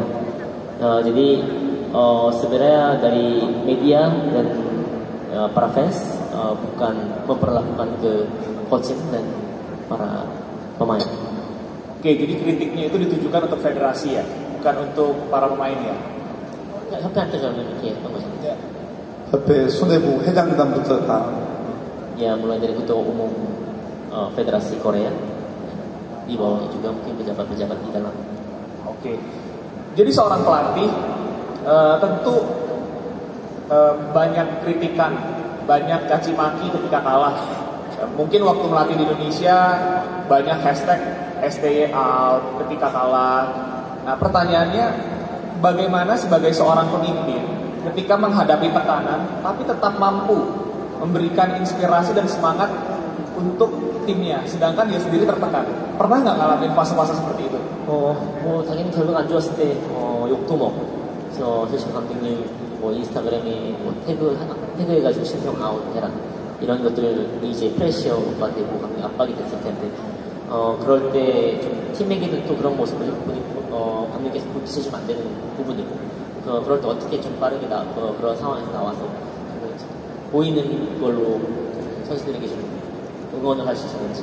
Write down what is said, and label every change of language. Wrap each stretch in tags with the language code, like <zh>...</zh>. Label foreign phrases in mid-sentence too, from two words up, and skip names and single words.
<id>Jadi sebenarnya dari media dan para fans bukan memperlakukan ke coaching dan para pemain. Oke, jadi kritiknya itu ditujukan untuk federasi ya, bukan untuk para pemain ya.</id> <ko>협회한테 그러면 이렇게 했던 거죠. 협회 수뇌부 회장단부터 다</ko> <id>Ya mulai dari ketua umum Federasi Korea, di bawahnya juga mungkin pejabat-pejabat di dalam. Oke, jadi seorang pelatih tentu banyak kritikan, banyak caci maki ketika kalah. Mungkin waktu melatih di Indonesia banyak hashtag STY out ketika kalah. Nah pertanyaannya, bagaimana sebagai seorang pemimpin ketika menghadapi tekanan tapi tetap mampu memberikan inspirasi dan semangat untuk timnya, sedangkan dia sendiri tertekan. Pernah nggak ngalamin fase-fase seperti itu?</id> <ko>뭐 당연히 결과가 안 좋았을 때 욕도 먹고, 그래서 최신 감독님 뭐 인스타그램에 뭐 태그해가지고 신청 아웃해라 이런 것들이 이제 프레셔가 되고 감독 압박이 됐을 텐데, 그럴 때 좀 팀에게도 또 그런 모습을 감독님께서 보시면 안 되는 부분이고, 그럴 때 어떻게 좀 빠르게 그런 상황에서 나와서 보이는 걸로 선수들에게 좀 응원을 할 수 있었는지.</ko>